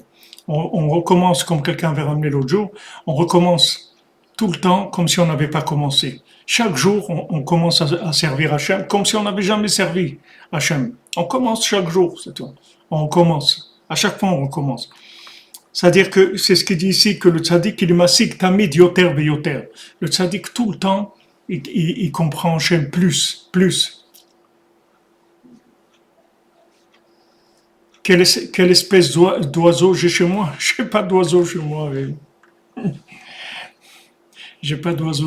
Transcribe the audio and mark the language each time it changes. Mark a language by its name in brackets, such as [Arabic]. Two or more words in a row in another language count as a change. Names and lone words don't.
[French] On recommence, comme quelqu'un avait ramené l'autre jour, on recommence tout le temps comme si on n'avait pas commencé. Chaque jour, on commence à servir Hachem comme si on n'avait jamais servi Hachem. On commence chaque jour, c'est tout. On commence. À chaque fois, on recommence. C'est-à-dire que c'est ce qu'il dit ici, que le tzaddik, il est [Hebrew] מוסיף תמיד יותר ביותר. [French] Le tzaddik, tout le temps, il comprend Hachem plus. Quelle espèce d'oiseau j'ai chez moi? Je n'ai pas d'oiseau chez moi. J'ai pas d'oiseaux.